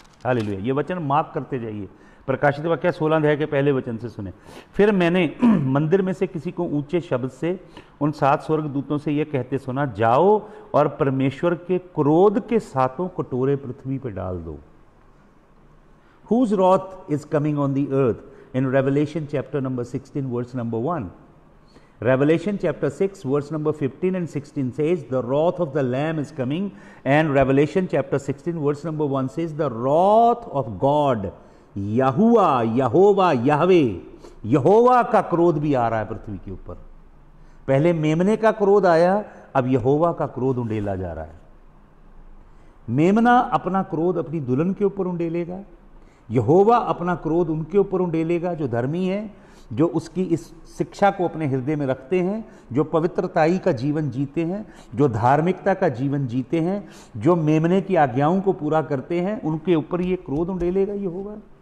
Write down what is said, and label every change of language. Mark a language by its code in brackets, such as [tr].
[hi] Hallelujah, ये वचन mark करते जाइए। प्रकाशित वाक्य 16 अध्याय के पहले वचन से सुने। फिर मैंने मंदिर में से किसी को ऊंचे शब्द से उन 7 स्वर्गदूतों से यह कहते सुना, जाओ और परमेश्वर के क्रोध के 7 कटोरे पृथ्वी पर डाल दो। [en] Whose wrath is coming on the earth? In Revelation chapter number 16 verse number 1. Revelation chapter 6 verse number 15 and 16 says the wrath of the lamb is coming, and Revelation chapter 16 verse number 1 says the wrath of God, [hi] Jehovah, Yahweh, यहोवा का क्रोध भी आ रहा है पृथ्वी के ऊपर। पहले मेमने का क्रोध आया, अब यहोवा का क्रोध उंडेला जा रहा है। मेमना अपना क्रोध अपनी दुल्हन के ऊपर उंडेलेगा, यहोवा अपना क्रोध उनके ऊपर उंडेलेगा जो धर्मी है, जो उसकी इस शिक्षा को अपने हृदय में रखते हैं, जो पवित्रताई का जीवन जीते हैं, जो धार्मिकता का जीवन जीते हैं, जो मेमने की आज्ञाओं को पूरा करते हैं, उनके ऊपर ये क्रोध उंडेलेगा यहोवा।